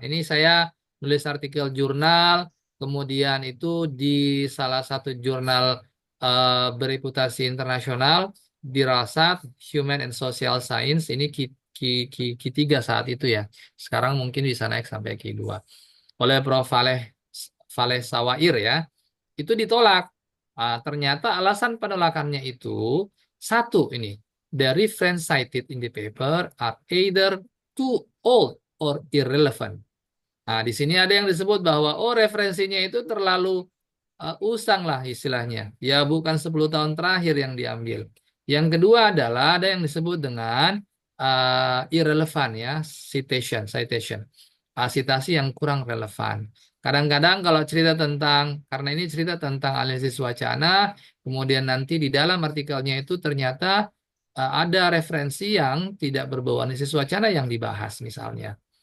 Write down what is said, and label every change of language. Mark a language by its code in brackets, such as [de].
[id] Ini saya nulis artikel jurnal, kemudian itu di salah satu jurnal bereputasi internasional, Dirasat Human and Social Science. Ini Q3 saat itu ya. Sekarang mungkin bisa naik sampai Q2. Oleh Prof. Valeh Sawair ya. Itu ditolak. Ternyata alasan penolakannya itu satu ini. [en] The reference cited in the paper are either too old or irrelevant. [id] Nah, di sini ada yang disebut bahwa oh referensinya itu terlalu usang lah istilahnya. Ya bukan 10 tahun terakhir yang diambil. Yang kedua adalah ada yang disebut dengan irrelevant ya, citation. Citasi yang kurang relevan. Kadang-kadang kalau cerita tentang, karena ini cerita tentang analisis wacana, kemudian nanti di dalam artikelnya itu ternyata ada referensi yang tidak berbau analisis wacana yang dibahas misalnya.